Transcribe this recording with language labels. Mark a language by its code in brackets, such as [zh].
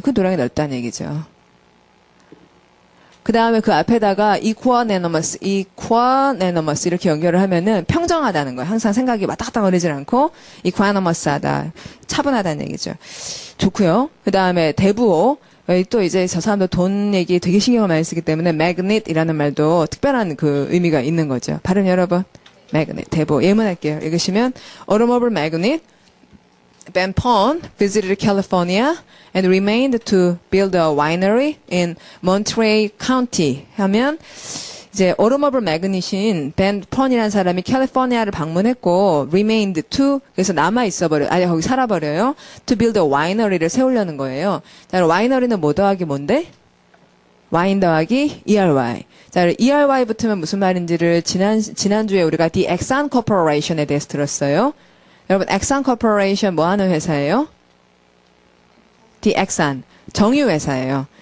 [ko] 그 도량이 넓다는 얘기죠. 그 다음에 그 앞에다가 equanimous 이렇게 연결을 하면은 평정하다는 거예요. 항상 생각이 왔다 갔다 거리질 않고 equanimous하다. 차분하다는 얘기죠. 좋고요. 그 다음에 대부호. 또 이제 저 사람도 돈 얘기 되게 신경을 많이 쓰기 때문에 magnet이라는 말도 특별한 그 의미가 있는 거죠. 발음 여러분. magnet, 대보. 예문할게요. [en] 읽으시면 automobile magnate Van Pond visited California and remained to build a winery in Monterey County [ko] 하면 이제 automobile magnate인 벤 펀이라는 사람이 캘리포니아를 방문했고 remained to 그래서 남아 있어버려 아니 거기 살아버려요. to build a winery를 세우려는 거예요. 자, winery는 뭐 더하기 뭔데? 와인 더하기 ERY. 자, ERY 붙으면 무슨 말인지를 지난주에 우리가 The Exxon Corporation에 대해서 들었어요. 여러분, Exxon Corporation 뭐 하는 회사예요? The Exxon. 정유 회사예요.